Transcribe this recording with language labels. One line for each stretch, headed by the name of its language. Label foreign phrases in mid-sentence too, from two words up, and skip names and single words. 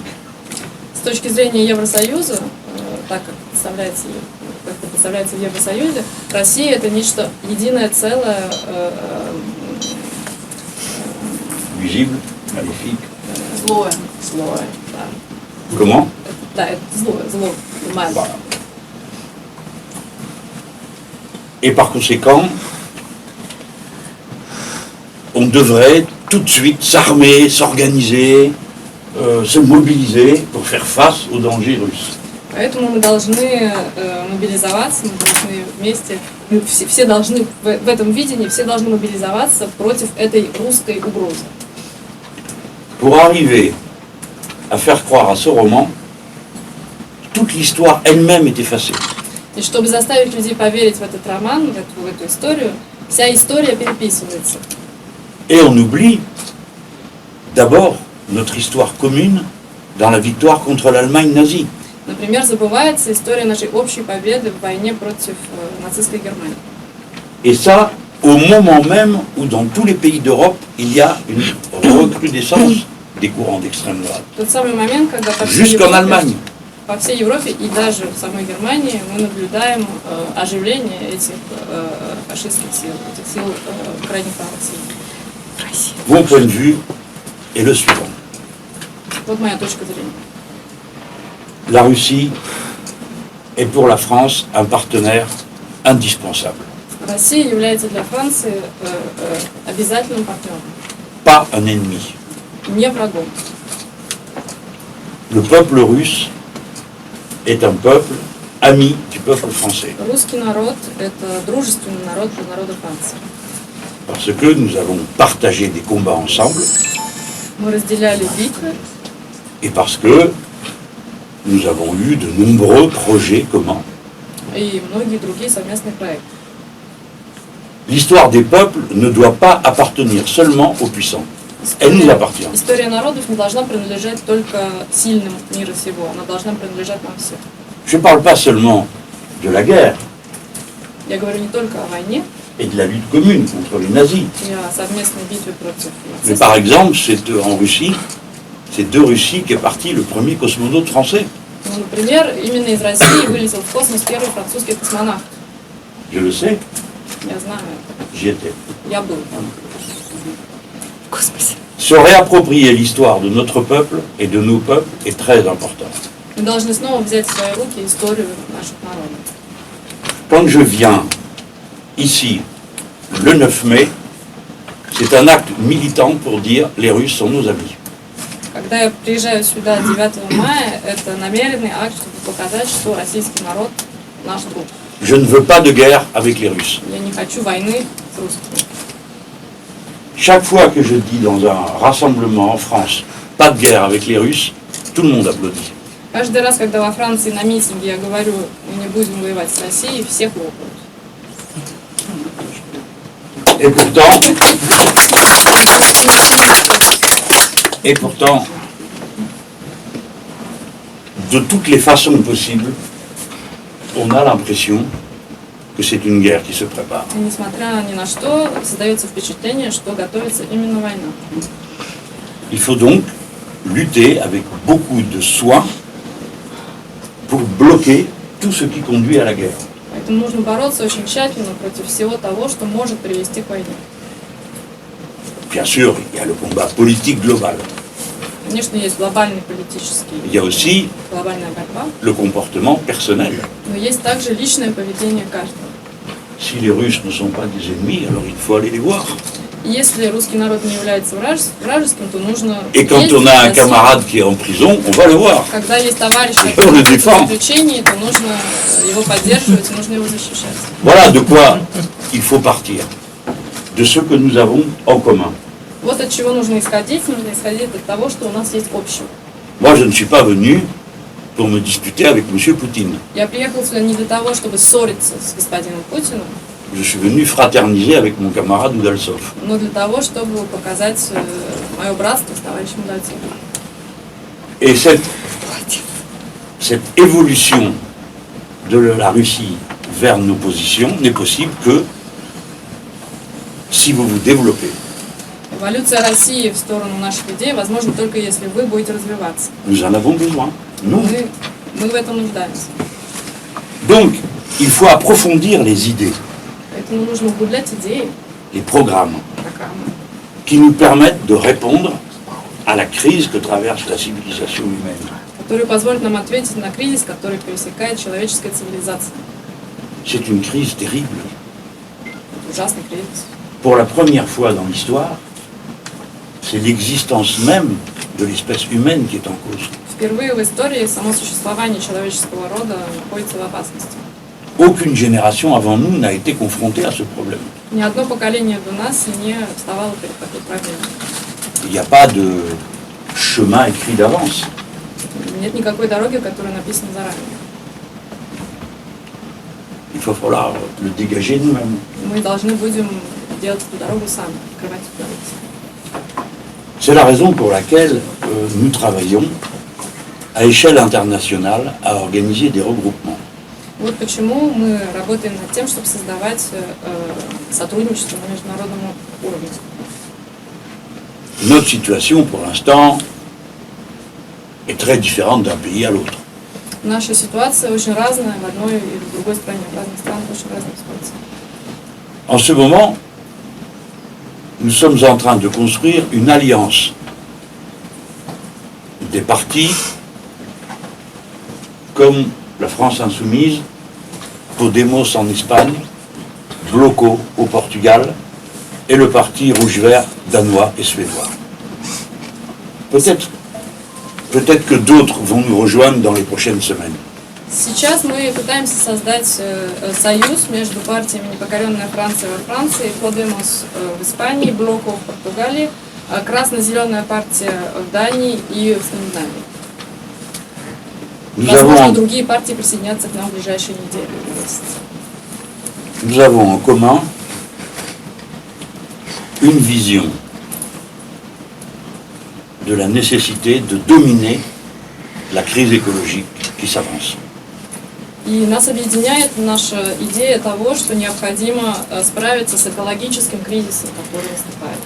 Russian: С точки зрения Евросоюза, так как это представляется в Евросоюзе, Россия это нечто единое целое,
French: Visible, maléfique.
Russian: злое, да.
French: Comment?
Russian: Да, это зло,
French: mal. Voilà. Et par conséquent, on devrait tout de suite s'armer, s'organiser, se mobiliser pour faire face aux dangers russes.
Russian: Поэтому мы должны мобилизоваться, мы должны вместе, все должны в этом видении, все должны мобилизоваться против этой русской угрозы.
French: Pour arriver à faire croire à ce roman, toute l'histoire elle-même est effacée.
Russian: И чтобы заставить людей поверить в этот роман, в эту историю, вся история переписывается.
French: Et on oublie d'abord notre histoire commune dans la victoire contre l'Allemagne nazie.
Russian: Например, забывается история нашей общей победы в войне против нацистской Германии.
French: Et ça, au moment même où dans tous les pays d'Europe, il y a une recrudescence des courants d'extrême droite.
Russian: Тот самый момент, когда
French: Jusqu'en Allemagne.
Russian: по всей Европе и даже в самой Германии мы наблюдаем оживление этих фашистских сил, этих сил крайне правых сил.
French: Mon point de vue est le suivant.
Russian: Вот моя точка зрения.
French: La Russie est pour la France un partenaire indispensable,
Russian: Россия является для Франции обязательным партнером,
French: pas un ennemi.
Russian: не врагом.
French: Le peuple russe est un peuple ami du peuple français,
Russian: Русский народ – это дружественный народ для народа Франции.
French: parce que nous avons partagé des combats ensemble
Russian: Мы разделяли битвы,
French: et parce que nous avons eu de nombreux projets communs.
Russian: и многие другие совместные проекты.
French: L'histoire des peuples ne doit pas appartenir seulement aux puissants. Elle nous appartient.
Russian: История народов не должна принадлежать только сильным мира сего, она должна принадлежать нам всем.
French: Je ne parle pas seulement de la guerre
Russian: Я говорю не только о войне
French: et de la lutte commune contre les nazis.
Russian: и о совместной битве против
French: Mais
Russian: нацистов.
French: par exemple, en Russie, c'est de Russie qu'est parti le premier cosmonaute français.
Russian: Ну, например, именно из России вылетел в космос первый французский космонавт.
French: Je le sais,
Russian: Я знаю это.
French: j'y étais.
Russian: Я был там.
French: Se réapproprier l'histoire de notre peuple et de nos peuples est très important.
Russian: Мы должны снова взять в свои руки историю наших народов.
French: Quand je viens ici le 9 mai, c'est un acte militant pour dire les Russes sont nos amis.
Russian: Когда я приезжаю сюда 9 мая, это намеренный акт, чтобы показать, что российский народ наш друг.
French: Je ne veux pas de guerre avec les Russes.
Russian: Я не хочу войны с русскими.
French: Chaque fois que je dis dans un rassemblement en France, pas de guerre avec les Russes, tout le monde applaudit.
Russian: Каждый раз, когда во Франции на митинге я говорю, мы не будем воевать с Россией, все хлопают.
French: Et pourtant, de toutes les façons possibles, on a l'impression que c'est une guerre qui se prépare.
Russian: И несмотря ни на что, создается впечатление, что готовится именно война.
French: Il faut donc lutter avec beaucoup de soin pour bloquer tout ce qui conduit à la guerre.
Russian: Поэтому нужно бороться очень тщательно против всего того, что может привести к войне.
French: Bien sûr, il y a le combat politique global.
Russian: Конечно, есть глобальный политический,
French: Il y a aussi
Russian: глобальная борьба,
French: le comportement personnel.
Russian: но есть также личное поведение каждого.
French: Si les Russes ne sont pas des ennemis, alors il faut aller les voir.
Russian: И если русский народ не является вражеским, то нужно
French: Et quand
Russian: ездить
French: on a
Russian: в
French: un
Russian: Россию.
French: camarade qui est en prison, on va le voir.
Russian: Когда есть товарищ,
French: le
Russian: который в
French: défend.
Russian: заключении, то нужно его поддерживать, нужно его защищать.
French: Voilà de quoi il faut partir. De ce que nous avons en commun.
Russian: Вот от чего нужно исходить от того, что у нас есть общего.
French: Moi, je ne suis pas venu pour me disputer avec M. Poutine.
Russian: Я приехал сюда не для того, чтобы ссориться с господином Путиным,
French: Je suis venu fraterniser avec mon camarade Udalsov.
Russian: но для того, чтобы показать мое братство с товарищем Удальцовым.
French: Et cette évolution de la Russie vers nos positions n'est possible que si vous vous développez.
Russian: Эволюция России в сторону наших идей возможна только если вы будете развиваться.
French: Nous en avons besoin. Nous.
Russian: Мы в этом нуждаемся.
French: Donc, il faut approfondir les idées,
Russian: Поэтому нужно углублять идеи,
French: les programmes
Russian: программы,
French: qui nous permettent de répondre à la crise que traverse la civilisation humaine.
Russian: которые позволят нам ответить на кризис, который пересекает человеческая цивилизация.
French: C'est une crise terrible.
Russian: Это ужасный кризис.
French: Pour la première fois dans l'histoire, c'est l'existence même de l'espèce humaine qui est en cause.
Russian: Впервые в истории само существование человеческого рода находится в опасности.
French: Aucune génération avant nous n'a été confrontée à ce problème.
Russian: Ни одно поколение до нас не вставало перед такой проблемой.
French: Il n'y a pas de chemin écrit d'avance.
Russian: Нет никакой дороги, которая написана заранее.
French: Il va falloir le dégager nous-mêmes.
Russian: Мы должны будем делать эту дорогу сами, открывать эту дорогу сами.
French: C'est la raison pour laquelle nous travaillons à échelle internationale à organiser des regroupements.
Russian: Вот почему мы работаем над тем, чтобы создавать сотрудничество на международном уровне.
French: Notre situation, pour l'instant, est très différente d'un pays à l'autre.
Russian: Наша ситуация очень разная в одной и в другой стране. В разных странах очень разная ситуация.
French: En ce moment, nous sommes en train de construire une alliance des partis comme la France Insoumise, Podemos en Espagne, Bloco au Portugal et le parti rouge-vert danois et suédois. Peut-être que d'autres vont nous rejoindre dans les prochaines semaines.
Russian: Сейчас мы пытаемся создать союз между партиями «Непокоренная Франция» во Франции, «Подемос» в Испании, «Блоко» в Португалии, «Красно-зеленая партия» в Дании и в Скандинавии. Возможно, другие партии присоединятся к нам в ближайшие недели и месяцы.
French: Nous avons en commun une vision de la nécessité de dominer la crise écologique qui s'avance.
Russian: И нас объединяет наша идея того, что необходимо справиться с экологическим кризисом, который наступает.